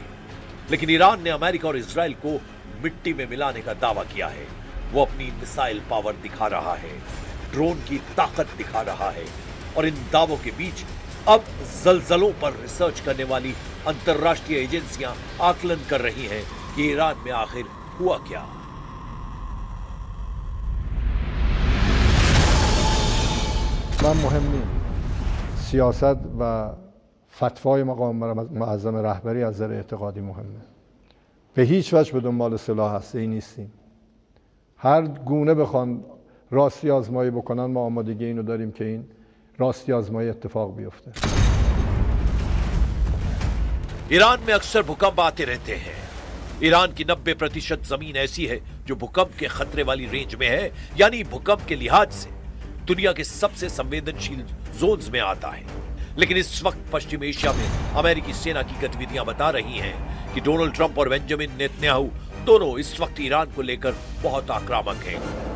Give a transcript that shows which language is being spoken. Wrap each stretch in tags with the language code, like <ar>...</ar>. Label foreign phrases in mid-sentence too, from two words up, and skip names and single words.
<hi>लेकिन ईरान ने अमेरिका और इजराइल को मिट्टी में मिलाने का दावा किया है। वो अपनी</hi> <en>missile power</en> <hi>दिखा रहा है, ड्रोन की ताकत दिखा रहा है, और इन दावों के बीच अब जलजलों पर रिसर्च करने वाली अंतरराष्ट्रीय एजेंसियां आकलन कर रही हैं कि ईरान में आखिर हुआ क्या।</hi> <fa>مهم نیست سیاست و فتوای مقام معظم رهبری از نظر اعتقادی مهمه. به هیچ وجه به دنبال سلاح هسته‌ای نیستیم. هر گونه بخوان راستی آزمایی بکنن ما آمادگی اینو داریم که این راستی آزمایی اتفاق بیفته.</fa> <hi>ईरान में अक्सर भूकंप आते रहते हैं। ईरान की 90% जमीन ऐसी है जो भूकंप के खतरे वाली रेंज में है, यानी भूकंप के लिहाज से दुनिया के सबसे संवेदनशील जोन्स में आता है। लेकिन इस वक्त पश्चिम एशिया में अमेरिकी सेना की गतिविधियां बता रही हैं कि डोनाल्ड ट्रंप और बेंजामिन नेतन्याहू दोनों इस वक्त ईरान को लेकर बहुत आक्रामक हैं।</hi>